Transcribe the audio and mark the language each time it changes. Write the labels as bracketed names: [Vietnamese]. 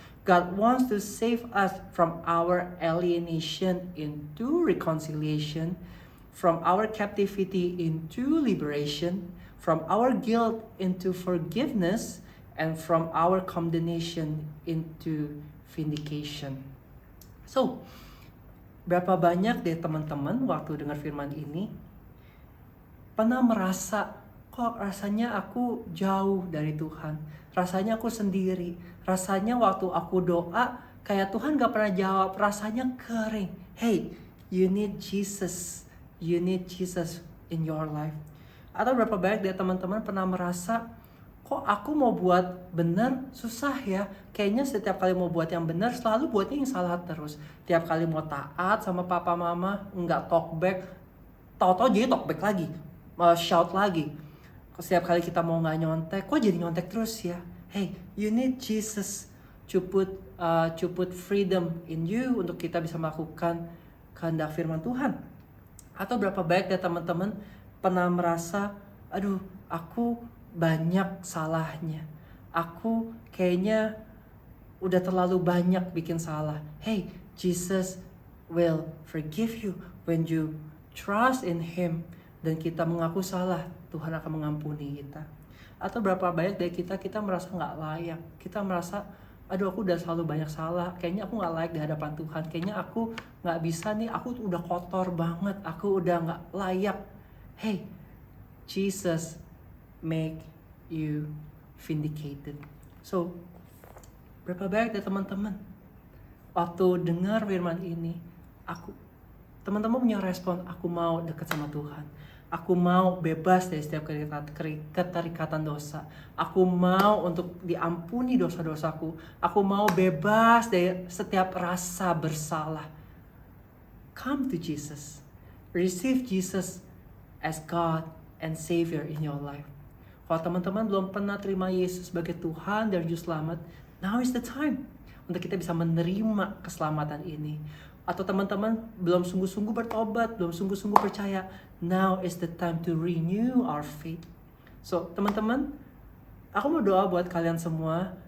[English] God wants to save us from our alienation into reconciliation, from our captivity into liberation, from our guilt into forgiveness, and from our condemnation into vindication. [Indonesian] So, berapa banyak deh teman-teman waktu dengar firman ini pernah merasa, kok rasanya aku jauh dari Tuhan, rasanya aku sendiri, rasanya waktu aku doa kayak Tuhan gak pernah jawab, rasanya kering. [English] Hey, you need Jesus in your life. [Indonesian] Atau berapa banyak dari teman-teman pernah merasa, kok aku mau buat benar susah ya. Kayaknya setiap kali mau buat yang benar selalu buatnya yang salah terus. Tiap kali mau taat sama papa mama nggak [English] talk back, [Indonesian] tahu-tahu jadi talk back lagi, shout lagi. Setiap kali kita mau nggak nyontek, kok jadi nyontek terus ya. [English] Hey, you need Jesus to put freedom in you [Indonesian] untuk kita bisa melakukan kehendak firman Tuhan. Atau berapa banyak dari teman-teman pernah merasa, aduh aku banyak salahnya, aku kayaknya udah terlalu banyak bikin salah. [English] Hey, Jesus will forgive you when you trust in Him. [Indonesian] Dan kita mengaku salah, Tuhan akan mengampuni kita. Atau berapa banyak dari kita merasa gak layak. Kita merasa, aduh aku udah selalu banyak salah, kayaknya aku gak layak di hadapan Tuhan, kayaknya aku gak bisa nih, aku udah kotor banget, aku udah gak layak. [English] Hey, Jesus make you vindicated. [Indonesian] So, berapa banyak dari teman-teman waktu dengar firman ini, teman-teman punya respon, aku mau dekat sama Tuhan. Aku mau bebas dari setiap keterikatan dosa. Aku mau untuk diampuni dosa-dosaku. Aku mau bebas dari setiap rasa bersalah. [English] Come to Jesus. Receive Jesus as God and Savior in your life. [Indonesian] Kalau teman-teman belum pernah terima Yesus sebagai Tuhan dan Juru Selamat, [English] now is the time [Indonesian] untuk kita bisa menerima keselamatan ini. Atau teman-teman belum sungguh-sungguh bertobat, belum sungguh-sungguh percaya, [English] now is the time to renew our faith. [Indonesian] So, teman-teman, aku mau doa buat kalian semua.